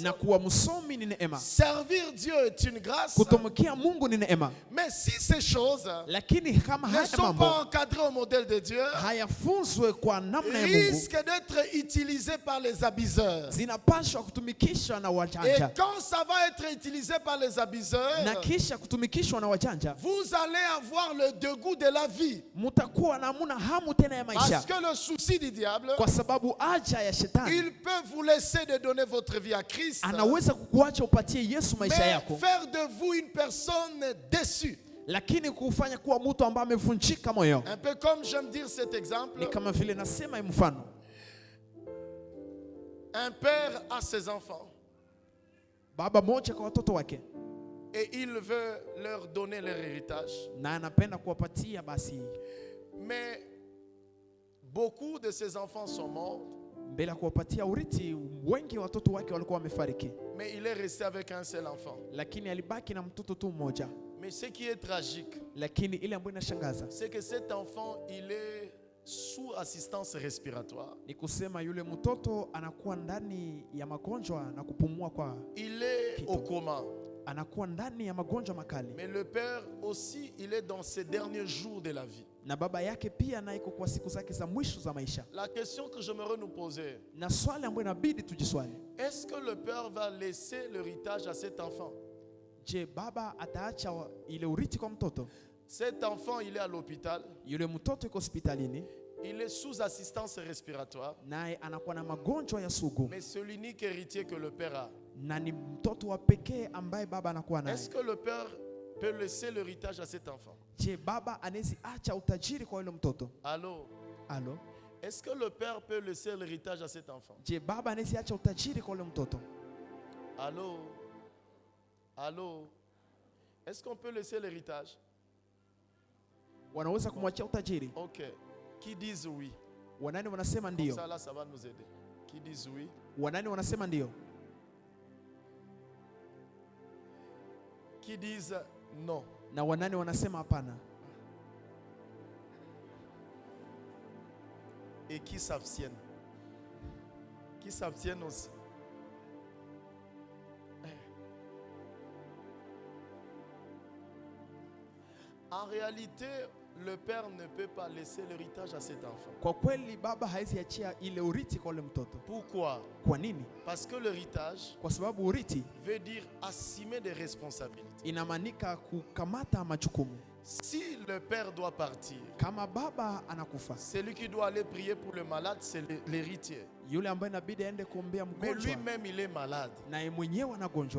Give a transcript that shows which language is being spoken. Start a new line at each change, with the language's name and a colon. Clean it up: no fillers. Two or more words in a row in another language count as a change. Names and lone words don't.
Swahili: na kuwa msomi ni neema,
French: Servir Dieu est une grâce.
Swahili: kutumikia Mungu ni neema.
French: Mais si ces choses
Swahili: Lakini kama
French: ne
Swahili: haya
French: sont
Swahili: mambo
French: pas encadrées au modèle de Dieu,
Swahili: hayafunzwe kwa namna ya Mungu,
French: risquent d'être utilisées par les abuseurs.
Swahili: zinapaswa kutumikishwa na
French: Et
Swahili: wajanja,
French: quand ça va être utilisé par les abuseurs,
Swahili: na kisha kutumikishwa na wajanja,
French: vous allez avoir le dégoût de la vie.
Swahili: mutakuwa na hamuna hamu tena ya maisha,
French: Parce que le souci du diable,
Swahili: kwa sababu aja ya shetani
French: il peut vous laisser de donner votre vie à Christ,
Swahili: anaweza kukuacha upatie Yesu maisha
French: mais
Swahili: yako,
French: faire de vous une personne déçue.
Swahili: lakini kufanya kuwa mtu ambaye amevunjika moyo.
French: Un peu comme j'aime dire cet exemple,
Swahili: Ni kama vile nasema mfano,
French: un père a ses enfants
Swahili: baba moja kwa watoto wake,
French: et il veut leur donner leur héritage.
Swahili: na anapenda kuwapatia basi,
French: Mais beaucoup de ses enfants sont morts,
Swahili: mbele ya kuwapatia urithi, wengi watoto wake walikuwa wamefariki,
French: mais il est resté avec un seul enfant.
Swahili: lakini alibaki na mtoto tu mmoja.
French: Mais ce qui est tragique,
Swahili: Lakini ile ambayo inashangaza
French: c'est que cet enfant, il est sous assistance respiratoire.
Swahili: ni kusema yule mtoto anakuwa ndani ya magonjwa na kupumua kwa,
French: Il est au coma.
Swahili: anakuwa ndani ya magonjwa makali,
French: Mais le père aussi, il est dans ses derniers jours de la vie.
Swahili: na baba yake pia naye iko kwa siku zake za mwisho za maisha.
French: La question que j'aimerais nous poser,
Swahili: Na swali ambayo inabidi tujiswali,
French: est-ce que le père va laisser l'héritage à cet enfant?
Swahili: je, baba ataacha ile urithi kwa mtoto?
French: Cet enfant, il est à l'hôpital,
Swahili: Yule mtoto iko hospitalini,
French: il est sous assistance respiratoire,
Swahili: naye anakuwa na magonjwa ya sugu,
French: mais c'est l'unique héritier que le père a.
Swahili: na ni mtoto wa pekee ambaye baba anakuwa naye.
French: Est-ce que le père peut laisser l'héritage à cet enfant?
Swahili: Je, baba anaweza acha utajiri kwa yule mtoto?
French: Allô?
Swahili: Alo,
French: Est-ce que le père peut laisser l'héritage à cet enfant?
Swahili: je, baba anaweza acha utajiri kwa yule mtoto?
French: Allô? Allô? Est-ce qu'on peut laisser l'héritage?
Swahili: Wanaweza kumwachia utajiri.
French: Ok. Qui disent oui?
Swahili: Wanani wanasema
French: Comme
Swahili: ndio?
French: ça, là, ça va nous aider. Qui disent oui?
Swahili: Wanani wanasema ndio?
French: Qui disent non?
Swahili: Na wanani wanasema hapana?
French: Et qui s'abstiennent? Qui s'abstiennent aussi? En réalité, le père ne peut pas laisser l'héritage à cet enfant.
Swahili: Kwa kweli baba hawezi achia ile urithi kwa ule mtoto.
French: Pourquoi?
Swahili: Kwa nini?
French: Parce que l'héritage
Swahili: Kwa sababu urithi
French: veut dire assumer des responsabilités.
Swahili: inamaanika kukamata majukumu.
French: Si le père doit partir,
Swahili: Kama baba anakufa,
French: celui qui doit aller prier pour le malade, c'est l'héritier.
Swahili: yule ambaye inabidi aende kuombea
French: Mais
Swahili: mgonjwa
French: lui-même, il est malade.
Swahili: na yeye mwenyewe anagonjwa,